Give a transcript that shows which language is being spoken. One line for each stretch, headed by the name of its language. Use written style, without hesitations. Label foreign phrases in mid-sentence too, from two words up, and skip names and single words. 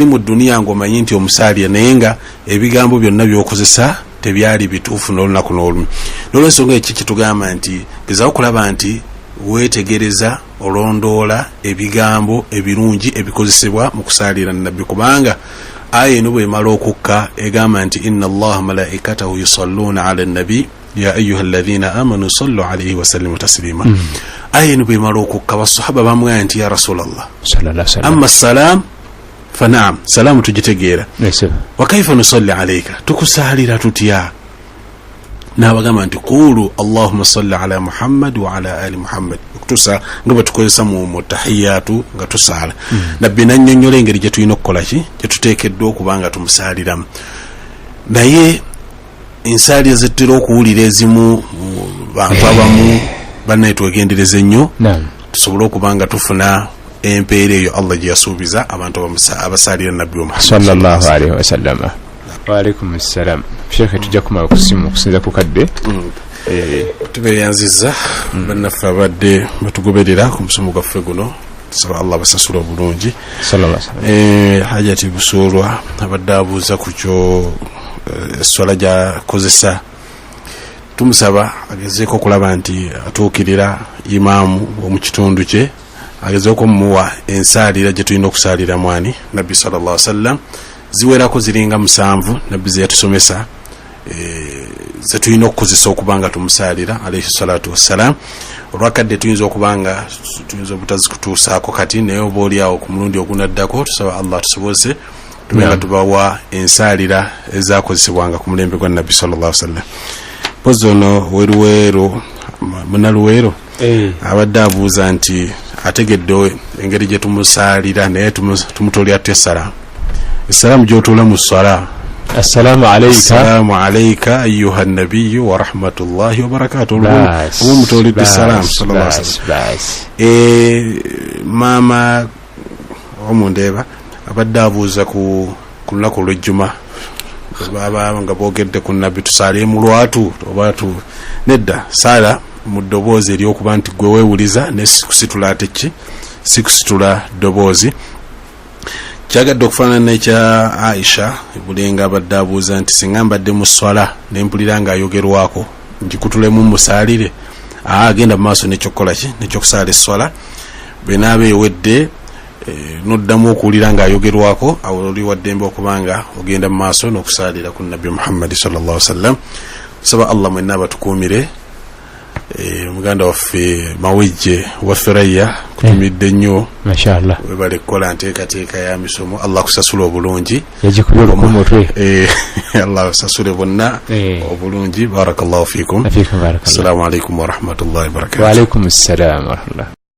Ganda: mu duniya ng'omanyi nti omusaalira naye nga ebigambo byonna by'okozesa tebyali bituufu n'olunaku n'olumu n'olwensonga eki kitugamba nti gezaho okulaba nti weetegereza olondoola ebigambo ebirungi ebikozesebwa mu kusaalira nabbi kubanga aya eno bw'emala okukka egamba nti
Arabic: إن الله ملائكته يصلون على النبي يا أيها الذين آمنوا صلوا عليه و سلموا تسليما
Ganda: aya eno bw'emala okukka basahaba bamugamba nti
Arabic: يا رسول الله أما سلام فنعم سلام
Ganda: tugitegeera
Arabic: وكيف نصلي عليك
Ganda: tukusaalira tutya n'abagamba nti
Arabic: قولوا اللهم صل على محمد وعلى آل محمد
Ganda: okutusa nga bwe tukozesa mu tahiyatu nga tusaala nabbi nannyonnyola engeri gye tulina okukola ki gye tuteekeddwa okuba nga tumusaaliramu naye ensaali ezettera okuwulira ezimu bantu abamu bannaye twegendereze nnyo tusobole okuba nga tufuna empeera eyo Allah gye yasuubiza abantu abasaalira nabbi Muhammad
Arabic: صلى الله عليه وسلم. وعليكم السلام.
Ganda: Sheikh tujja kumala kusimu kusinza ku kadde tubeyanziza bannaffe abadde batugoberera ku musomo gwaffe guno tusaba Allah basasula obulungi
Arabic: صلى الله عليه وسلم.
Ganda: Hajati Busoolwa abadde abuuza ku kyo eswala gyakozesa tumusaba agezeeko okulaba nti atuukirira imaamu omu kitundu kye agezeeko okumuwa ensaalira gye tulina okusaalira mwani nabbi
Arabic: صلى الله عليه وسلم
Ganda: ziwerako ziringa 7 nabbi ze yatusomesa ze tulina okukozesa okubanga tumusaalira
Arabic: عليه الصلاة والسلام.
Ganda: Olwakadde tuyinza okubanga tuyinza obutazikutuusaako kati naye oba oliawo ku mulundi ogunaddako tusaba Allah tusobose tubenga tubawa ensaalira ezakozesebwanga ku mulembe gwa nabbi
Arabic: صلى الله عليه وسلم.
Ganda: Pozi ono weruweero munaluweero abadde abuuza nti ategedde engeri gye tumusaalira naye tumutolya ate essalaamu. Essalaamu gy'otoola mu ssala
Arabic: السلام عليك أيها النبي ورحمة الله وبركاته
Ganda: omutolidde essalaamu
Arabic: صلى الله عليه وسلم.
Ganda: Maama omundeeba abadde abuuza ku lunaku olw'ejjuma baba nga boogedde ku nabbi tusaale mu lwatu oba nedda saala mu ddoboozi ery'okuba nti gwe weewuliza ne sikusitula ate ki sikusitula ddoboozi. Kyagadde okufaanana n'ekya Aisha bulenga abadde abuuza nti singa mbadde mu swala ne mpulira ng'ayogerwako nkikutulemu musaalire agenda mu maaso n'ekyokukola ki n'ekyokusaala esswala bwe naaba ewedde noddamu okuwulira ng'ayogerwako awo oli waddembe okubanga ogenda mu maaso n'okusaalira ku nabbi Muhammad
Arabic: صلى الله عليه وسلم.
Ganda: saba Allah mwenna abatukuumire. Muganda waffe Mawejje waffe Raya kutumidde nnyo mashallah webale kukola nteekateeka ya misomo. Allah kusasula obulungi yagikubye kumutwe Allah kusasule bonna obulungi.
Arabic: بارك الله فيكم. السلام عليكم ورحمة الله وبركاته. وعليكم السلام ورحمة الله.